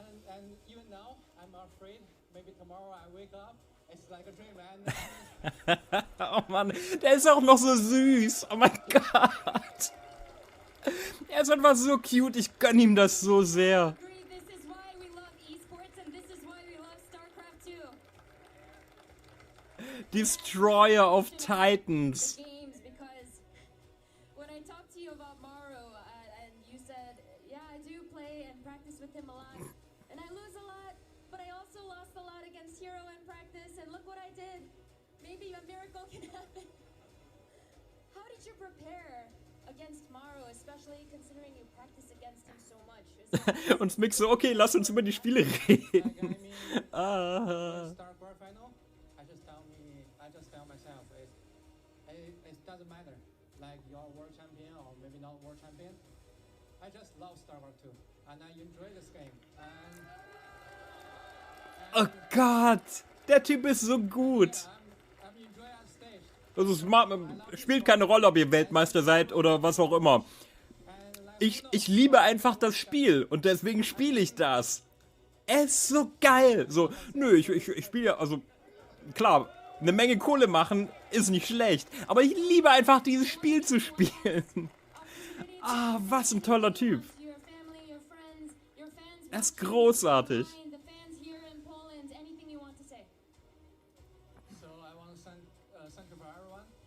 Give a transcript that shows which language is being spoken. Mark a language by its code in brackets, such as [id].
[en] And even now, I'm afraid. Maybe tomorrow I wake up, it's like a dream. And [de] Oh Mann, der ist auch noch so süß. Oh mein Gott. Er ist einfach so cute. Ich gönn ihm das so sehr. [en] Agree, this is why we love esports and this is why we love StarCraft 2. Destroyer of Titans. Games, because when I talked to you about Maru and you said, yeah, I do play and practice with him a lot, and I lose a lot, but I also lost a lot against Hero in practice, and look what I did. Maybe a miracle can happen. How did you prepare against Maru, especially considering you practice against him so much? Is it- [de] Und Mick so, okay, lass uns über die Spiele reden. [en] like, I mean, Ah. StarCraft final, I just tell myself, it doesn't matter, like you're world champion or maybe not world champion. I just love StarCraft 2, and I enjoy this game. [de] Oh Gott, der Typ ist so gut. [en] I'm enjoying on stage. [de] Also es spielt keine Rolle, ob ihr Weltmeister seid oder was auch immer. [en] And like, [de] Ich liebe einfach das Spiel und deswegen spiele ich das. Es ist so geil. So, nö, ich spiele ja, also klar, eine Menge Kohle machen ist nicht schlecht, aber ich liebe einfach dieses Spiel zu spielen. Ah, was ein toller Typ. [en] Your family, your friends, your fans. [de] Er ist großartig. [en] The fans here in Poland, anything you want to say? so I want to thank you for everyone.